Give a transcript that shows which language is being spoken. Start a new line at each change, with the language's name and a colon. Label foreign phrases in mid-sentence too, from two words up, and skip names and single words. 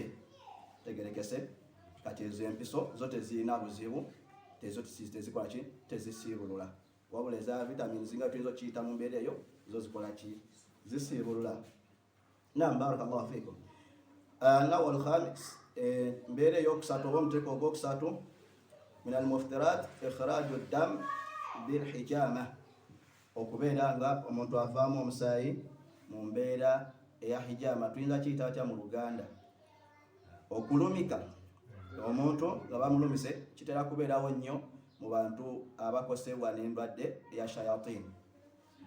Ganda: Tegerekese kati ezo empiso zo tezirina buzibu, tezo tezikola ki tezisiibulula, wabula eza vitamins nga tuyinza okiyita mu mbeera eyo zo zikola ki zisiibulula. Naam,
Arabic: بارك الله فيكم.
Ganda: Nawal khamis, mbeera ey'okusatu oba omuteeko ogwokusatu,
Arabic: من المفطرات إخراج الدم بالحجامة,
Ganda: okubeera nga omuntu avaamu omusaayi mu mbeera eya hijama. Tuyinza kiyita atya mu Luganda? Okulumika. Omuntu nga bamulumise kitera kubeerawo nnyo mu bantu abakosebwa n'endwadde eya shayatin.